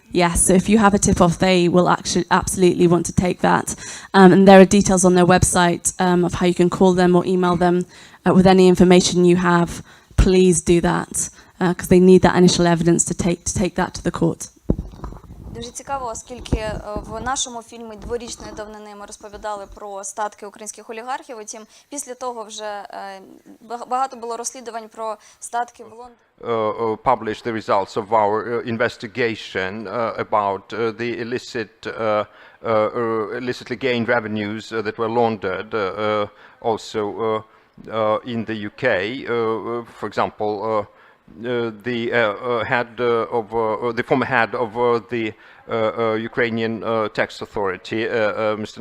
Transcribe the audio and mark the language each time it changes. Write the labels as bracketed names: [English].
[English] Yes, so if you have a tip-off, they will actually absolutely want to take that. And there are details on their website of how you can call them or email them with any information you have. Please do that, because they need that initial evidence to take that to the court. [Ukrainian] Дуже цікаво, оскільки в нашому фільмі дворічної давнини ми розповідали про статки українських олігархів, утім після того вже багато було розслідувань про статки в Лондоні. [English] Publish the results of our investigation about the illicitly gained revenues that were laundered also in the UK. For example, the former head of the Ukrainian tax authority, Mr.